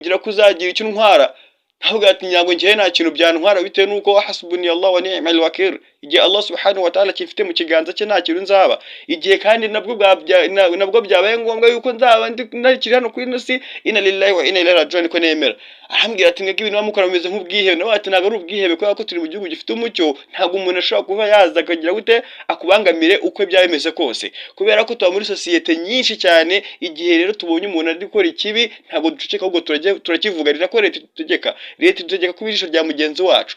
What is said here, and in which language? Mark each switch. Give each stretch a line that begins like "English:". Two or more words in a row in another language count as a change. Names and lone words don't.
Kinyarwanda: ngira kuzagira icyo ntwara ntabwo ati nyango ngiye nta kintu byantwara bitewe nuko
Arabic: حسبي الله ونعم الوكيل
Kinyarwanda: igihe
Arabic: الله سبحانه وتعالى
Kinyarwanda: kifite mu kiganza cye nta kintu nzaba igihe kandi nabwo byabaye ngombwa yuko nzaba ndikiri hano kuri ino si
Arabic: إنا لله وإنا إليه راجعون
Kinyarwanda: ko nemera arambwira ati mwebwe ibintu bamukora bimeze nk'ubwihebe nawe ati ntabwo ari ubwihebe kubera ko turi mu gihugu gifite umucyo ntabwo umuntu ashobora kuba yaza akagira gute akubangamire uko byaba bimeze kose kubera ko tuba muri societe nyinshi cyane igihe rero tubonye umuntu ari gukora ikibi ntabwo duceceka ahubwo turakivuga rira ko leta idutegeka kuba ijisho rya mugenzi wacu